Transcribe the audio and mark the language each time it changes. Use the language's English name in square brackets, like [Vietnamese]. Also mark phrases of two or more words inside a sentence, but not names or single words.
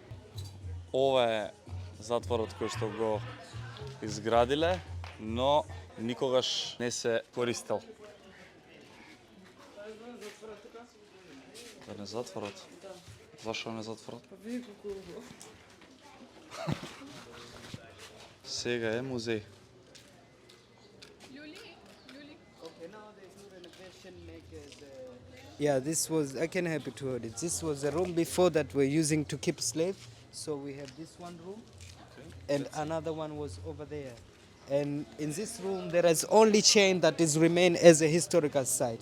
[Macedonian] Ова е затворот кој што го изградиле, но никогаш не се користел. Да не затворот? Зашо не затворот? Сега е музеј. [English] Yeah, this was, I can help you to hold it. This was a room before that we're using to keep slave. So we have this one room, and another one was over there. And in this room, there is only chain that is remain as a historical site.